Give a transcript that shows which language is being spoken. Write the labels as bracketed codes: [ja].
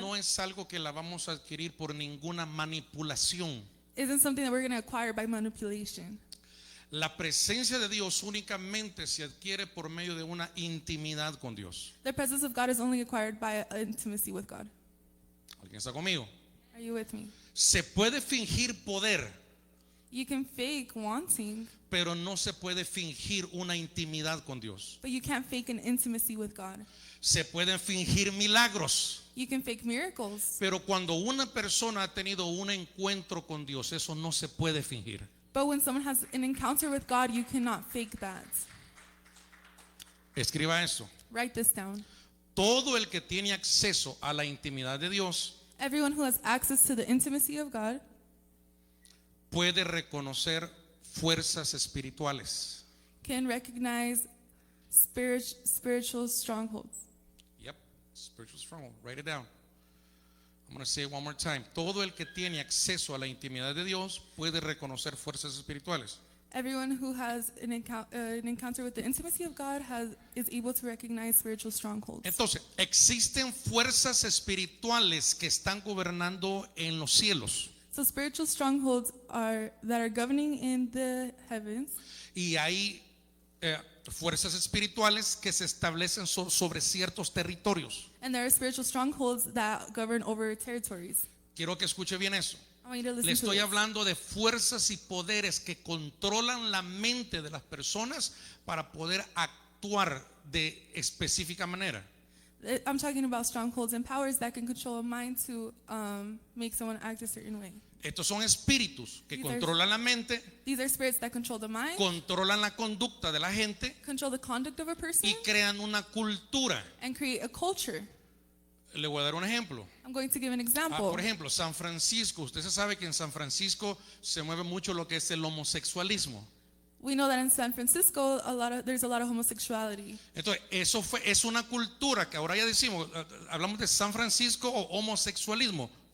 [es] no es algo que la vamos a adquirir por ninguna manipulación. [en] isn't something that we're going to acquire by manipulation. [es] La presencia de Dios únicamente se adquiere por medio de una intimidad con Dios. [en] The presence of God is only acquired by intimacy with God. [es] ¿Alguien está conmigo? [en] Are you with me? [es] Se puede fingir poder, [en] You can fake wanting, [es] pero no se puede fingir una intimidad con Dios. [en] but you can't fake an intimacy with God. [es] Se pueden fingir milagros, [en] You can fake miracles, [es] pero cuando una persona ha tenido un encuentro con Dios, eso no se puede fingir. [en] but when someone has an encounter with God, you cannot fake that. [es] Escriba esto. [en] Write this down. [es] Todo el que tiene acceso a la intimidad de Dios [en] Everyone who has access to the intimacy of God [es] puede reconocer fuerzas espirituales. [en] can recognize spiritual strongholds. Yep, spiritual stronghold. Write it down. I'm going to say it one more time. [es] Todo el que tiene acceso a la intimidad de Dios puede reconocer fuerzas espirituales. [en] Everyone who has an encounter with the intimacy of God is able to recognize spiritual strongholds. [es] Entonces, existen fuerzas espirituales que están gobernando en los cielos [en] So spiritual strongholds that are governing in the heavens, [es] y hay fuerzas espirituales que se establecen sobre ciertos territorios. [en] and there are spiritual strongholds that govern over territories. [es] Quiero que escuche bien eso. [en] I want you to [es] Le [en] listen to [es] estoy [en] this. [es] hablando de fuerzas y poderes que controlan la mente de las personas para poder actuar de específica manera. [en] I'm talking about strongholds and powers that can control a mind to make someone act a certain way. [es] Estos son espíritus que [en] These are- [es] controlan la mente, [en] These are spirits that control the mind, [es] controlan la conducta de la gente [en] control the conduct of a person, [es] y crean una cultura. [en] and create a culture. [es] Le voy a dar un ejemplo. [en] I'm going to give an example. [es] Por ejemplo, San Francisco. Usted se sabe que en San Francisco se mueve mucho lo que es el homosexualismo. [en] We know that in San Francisco, there's a lot of homosexuality. [es] Entonces, es una cultura que ahora ya decimos, hablamos de San Francisco o homosexualismo.